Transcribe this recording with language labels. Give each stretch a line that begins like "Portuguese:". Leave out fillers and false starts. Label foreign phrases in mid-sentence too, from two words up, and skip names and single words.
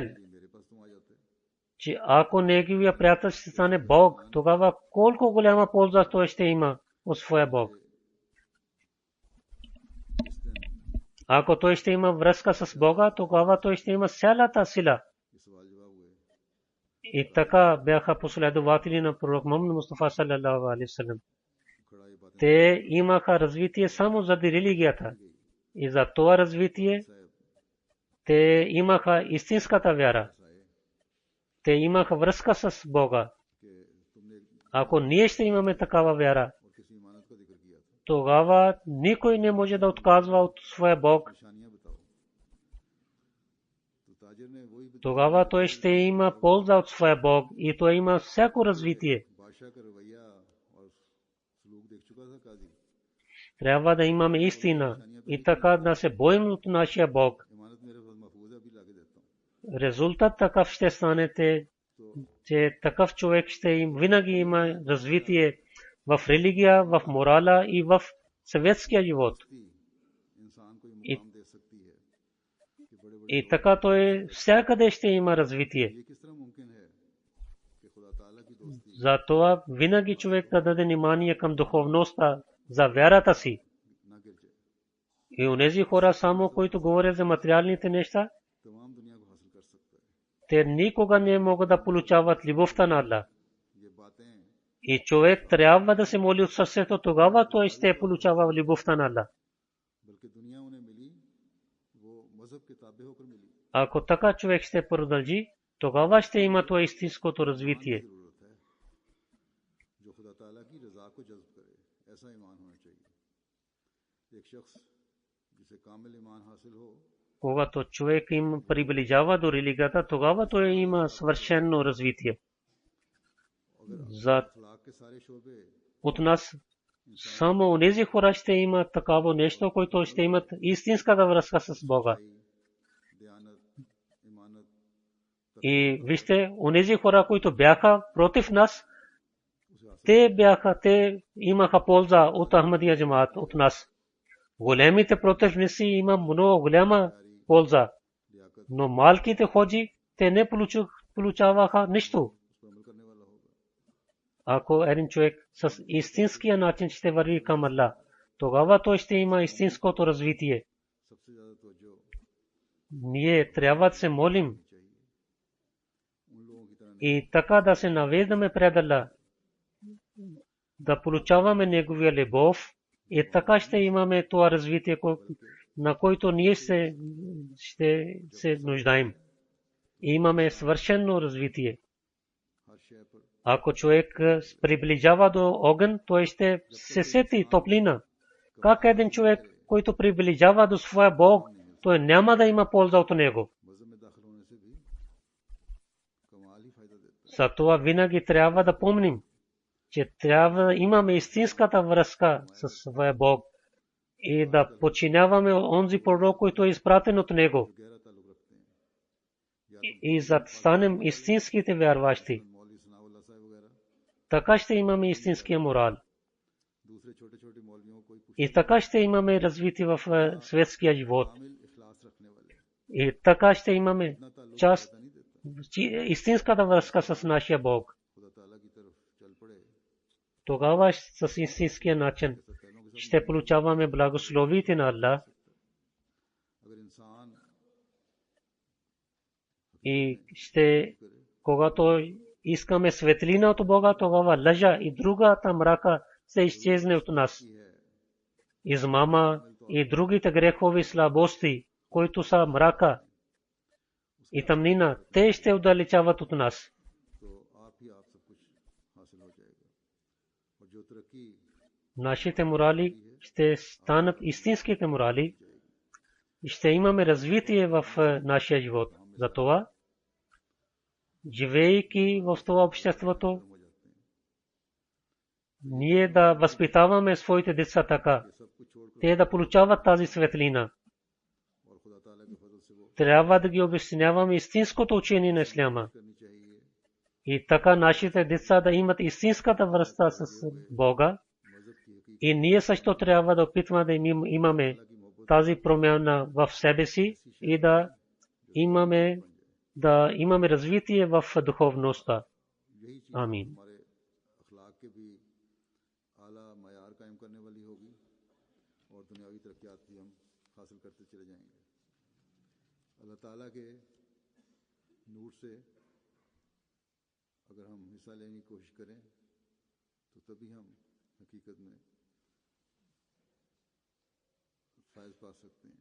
Urdu: کہ میرے پاس تم آ جاتے
Bulgarian: че ако неговия приятел ще стане Бог, тогава колко голяма полза той ще има от своя Бог.
Urdu: اس دن
Bulgarian: Ако той ще има връзка с Бога, тогава той ще има цялата сила.
Urdu: یہ سوال جواب ہوئے
Bulgarian: И така бяха последователи на пророк Мухаммад Мустафа
Arabic: صلى الله عليه وسلم.
Urdu: کھڑا یہ باتیں
Bulgarian: Те имаха развитие само заради религията. И за това развитие
Urdu: साहब
Bulgarian: те имаха истинската вяра.
Urdu: साए
Bulgarian: Те имаха връзка с Бога.
Urdu: کہ تم نے
Bulgarian: Ако ние ще имаме такава вяра,
Urdu: اور کسی امانت کا ذکر کیا تھا
Bulgarian: тогава никой не може да отказва от своя Бог.
Urdu: نشانیاں بتاؤ تو تاجر نے وہی بتایا
Bulgarian: Тогава той ще има полза от своя Бог и той има всяко развитие.
Urdu: بادشاہ کا رویہ اور سلوک دیکھ چکا تھا قاضی
Bulgarian: Трябва да имаме истина и така да се боим от нашия Бог.
Urdu: امانت میرے پاس محفوظ ہے ابھی لاکے دیتا ہوں
Bulgarian: Резултат такъв ще станете, че такъв човек ще им винаги има развитие в религия, в морала и в съветския живот.
Urdu: انسان کو یہ इ- مقام دے سکتی ہے کہ بڑے بڑے
Bulgarian: И така той всякъде ще има развитие.
Urdu: یہ کس طرح ممکن ہے کہ خدا تعالیٰ کی دوستی
Bulgarian: Затова винаги човек да даде внимание към духовността за вярата си.
Urdu: نہ گر جائے
Bulgarian: И онези хора само, които говорят за материалните неща,
Urdu: تمام دنیا کو حاصل کر سکتا ہے
Bulgarian: те никога не могат да получават любовта на Аллах.
Urdu: یہ باتیں
Bulgarian: И човек трябва да се моли от сърцето, тогава той ще получава любовта на Аллах.
Urdu: بلکہ دنیا انہیں ملی وہ مذہب کے تابع ہوکر ملی
Bulgarian: Ако така човек ще продължи, тогава ще има това истинското
Urdu: ایمان کی
Bulgarian: развитие.
Urdu: ضرورت ہے جو خدا تعالیٰ کی رضا کو جذب کرے ایسا ایمان ہونا چاہیے ایک شخص جسے کامل ایمان حاصل ہو,
Bulgarian: когато човек им приближава до религията, тогава той има съвършено развитие. За
Urdu: اخلاق کے سارے شعبے
Bulgarian: от нас само онези хора ще имат такава нещо, които ще имат истинската връзка с Бога.
Urdu: دیانت، امانت,
Bulgarian: И вижте, онези хора, които бяха против нас, те имаха полза от Ахмадия джамаат, от нас. Големите противници има много голяма полза, но малките ходжи, те не получаваха нищо.
Urdu: اس پر عمل کرنے والا ہوگا.
Bulgarian: Ако един човек с истинския начин ще върви към Аллах, тогава той ще има истинското развитие.
Urdu: سب سے زیادہ توجہ
Bulgarian: Ние трябва да се молим
Urdu: چاہیے ان لوگوں کی طرح
Bulgarian: и така да се навеждаме пред Аллах, да получаваме Неговия любов и така ще имаме това развитие, на който ние ще се нуждаем. И имаме съвършено развитие.
Urdu: ہر شے پر
Bulgarian: Ако човек приближава до огън, той ще се сети топлина. Как един човек, който приближава до своя Бог, той няма да има полза от него.
Urdu: مذہب میں داخل ہونے سے بھی کمال ہی فائدہ دیتا ہے.
Bulgarian: Затова винаги трябва да помним, че трябва да имаме истинската връзка с своя Бог и да подчиняваме онзи пророк, който е изпратен от него,
Urdu: گہرا تعلق رکھتے ہیں.
Bulgarian: и за да станем истинските вярващи.
Urdu: مولوی ثناءاللہ صاحب وغیرہ
Bulgarian: Така ще имаме истинския морал.
Urdu: دوسرے چھوٹے چھوٹے مولویوں کو کچھ
Bulgarian: И така ще имаме развитие в светския живот.
Urdu: کامل اخلاص رکھنے والے
Bulgarian: И така ще имаме
Urdu: اتنا تعلق
Bulgarian: част,
Urdu: نہیں دیتا.
Bulgarian: истинската връзка с нашия Бог.
Urdu: خدا تعالیٰ کی طرف چل پڑے,
Bulgarian: Тогава с истинския начин
Urdu: ایسا پہلوں کے ساتھ
Bulgarian: ще получаваме благословите на Аллах
Urdu: اگر انسان
Bulgarian: и ще, когато искаме светлина от Бога, тогава лъжа и другата мрака се изчезне от нас.
Urdu: کی ہے
Bulgarian: Измама и другите грехови слабости, които са мрака и тъмнина, те ще отдалечават от нас.
Urdu: تو آپ ہی آپ سب کچھ حاصل ہو جائے گا. اور جو ترقی
Bulgarian: Нашите морали ще станат истинските морали и ще имаме развитие в нашия живот. Затова, живеейки в това обществото,
Urdu: ہو جاتے ہیں,
Bulgarian: ние да възпитаваме своите деца така,
Urdu: یہ سب کچھ چھوڑکر
Bulgarian: те да получават тази светлина.
Urdu: اور خدا تعالیٰ کے فضل سے وہ
Bulgarian: Трябва да ги обясняваме истинското учение на исляма.
Urdu: کرنی چاہیے.
Bulgarian: И така нашите деца да имат истинската връзка с Бога.
Urdu: مذہب کی حقیقت
Bulgarian: И ние също трябва да опитваме да имаме
Urdu: کی محبت
Bulgarian: тази промяна в себе си и да имаме развитие в духовността.
Urdu: یہی چیز आमीन। ہمارے اخلاق کے بھی اعلیٰ معیار قائم کرنے والی ہوگی اور دنیاوی ترقیات بھی ہم حاصل کرتے چلے جائیں گے. اللہ تعالیٰ کے نور سے اگر ہم حصہ لینے کی کوشش کریں تو تبھی ہم حقیقت میں فائد پا سکتے ہیں.